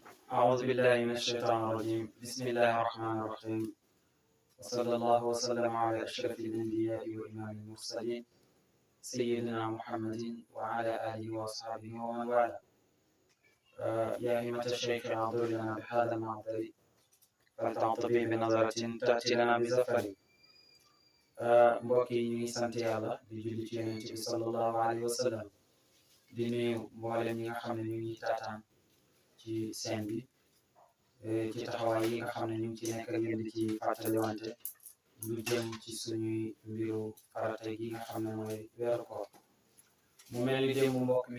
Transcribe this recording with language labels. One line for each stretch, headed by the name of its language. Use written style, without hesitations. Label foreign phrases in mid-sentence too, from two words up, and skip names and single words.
Arabic: أعوذ بالله من الشيطان الرجيم بسم الله الرحمن الرحيم وصلى الله وسلم على أشرف الأنبياء وإمام المرسلين سيدنا محمد وعلى آله وأصحابه ومن والاه يا همة الشيخ اعذر لنا بهذا المعذر فلتعطفي بنظرة تأتي لنا بزفر
Wolof: mbokk yi ñu ngi sant yàlla di julli ci yonent bi
Arabic: صلى الله عليه وسلم
Wolof: di nuyu mboolem ñi nga xam ne ñu ngi taataan ci seen bi ci taxawaay yi nga xam ne ñu ngi ci nekk ak yéen di ci fàttaliwante lu jëm ci suñuy mbiru farata gi nga xam ne mooy weeru koor mu mel ni démb mbokk mi